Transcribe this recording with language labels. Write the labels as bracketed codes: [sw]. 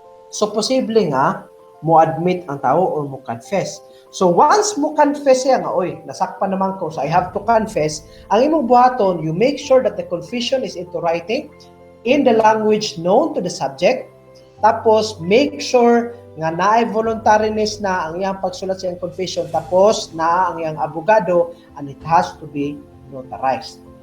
[ceb] So posible nga mo admit ang tao or mo confess. [en] So once [ceb] mo confess siya nga oy nasakpan naman ko [en] so I have to confess, [ceb] ang imong buhaton [en] you make sure that the confession is into writing in the language known to the subject. [ceb] Tapos [en] make sure [ceb] nga naay voluntariness na ang iyang pagsulat sa iyang confession, tapos na ang iyang abogado, [en] and it has to be notarized.